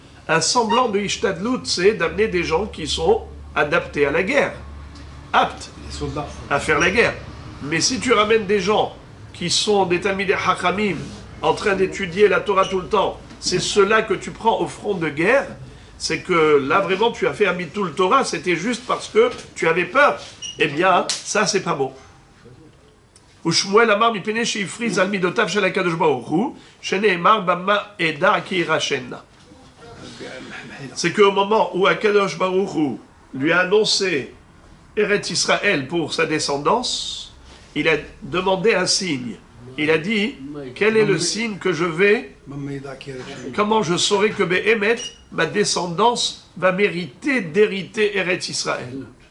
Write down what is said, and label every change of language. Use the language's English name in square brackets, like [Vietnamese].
[French] Un semblant de Ishtadlut, c'est d'amener des gens qui sont adaptés à la guerre, aptes à faire la guerre. Mais si tu ramènes des gens qui sont des Talmidei Chachamim en train d'étudier la Torah tout le temps, c'est cela que tu prends au front de guerre, c'est que là vraiment tu as fait un bitul Torah, c'était juste parce que tu avais peur. Eh bien, ça c'est pas bon. [Hebrew] ושמואל אמר מפני שהפריז על מידותיו של הקדוש ברוך הוא, שנאמר במה אדע כי ירשנה. [French] C'est qu'au moment où Akadosh Baruch Hu lui a annoncé Eretz Israël pour sa descendance, il a demandé un signe. Il a dit, quel est le signe que je vais, comment je saurai que Behemet, ma descendance, va mériter d'hériter Eretz Israël.